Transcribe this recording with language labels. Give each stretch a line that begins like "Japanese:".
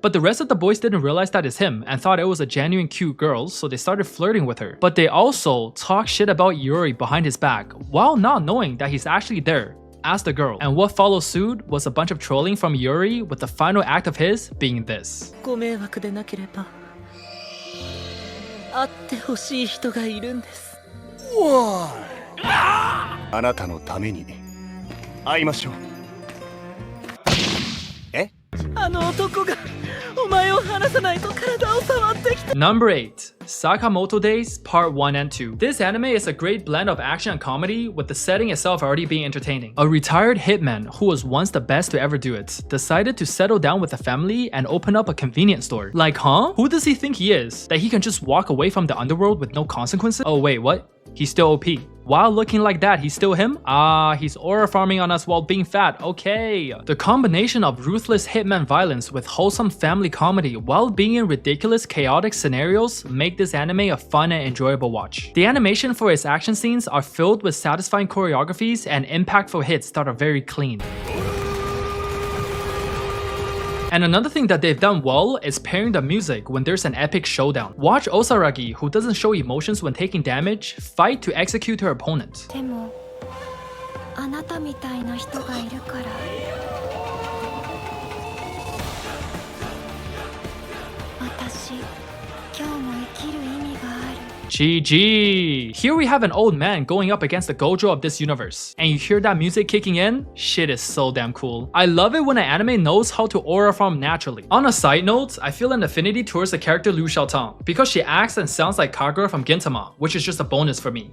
English: But the rest of the boys didn't realize that it's him and thought it was a genuine cute girl, so they started flirting with her. But they also talk shit about Yuri behind his back while not knowing that he's actually there as the girl. And what followed suit was a bunch of trolling from Yuri, with the final act of his being this.
Japanese: 会ってほしい人がいるんです。おい。あなたのために会いましょう。え？あの男がお前を離さないと体を触ってきて。
English: Number 8. Sakamoto Days Part 1 and 2. This anime is a great blend of action and comedy, with the setting itself already being entertaining. A retired hitman who was once the best to ever do it decided to settle down with a family and open up a convenience store. Like, huh? Who does he think he is? That he can just walk away from the underworld with no consequences? Oh wait, what? He's still OP. While looking like that, he's still him? Ah, he's aura farming on us while being fat. Okay. The combination of ruthless hitman violence with wholesome family comedy while being in ridiculous chaotic scenarios make this anime a fun and enjoyable watch. The animation for its action scenes are filled with satisfying choreographies and impactful hits that are very clean. And another thing that they've done well is pairing the music when there's an epic showdown. Watch Osaragi, who doesn't show emotions when taking damage, fight to execute her opponent.
Japanese: でも、あなたみたいな人がいるから。私、今日も生きる意味がある。
English: GG! Here we have an old man going up against the Gojo of this universe. And you hear that music kicking in? Shit is so damn cool. I love it when an anime knows how to aura farm naturally. On a side note, I feel an affinity towards the character Liu Xiaotang because she acts and sounds like Kagura from Gintama, which is just a bonus for me.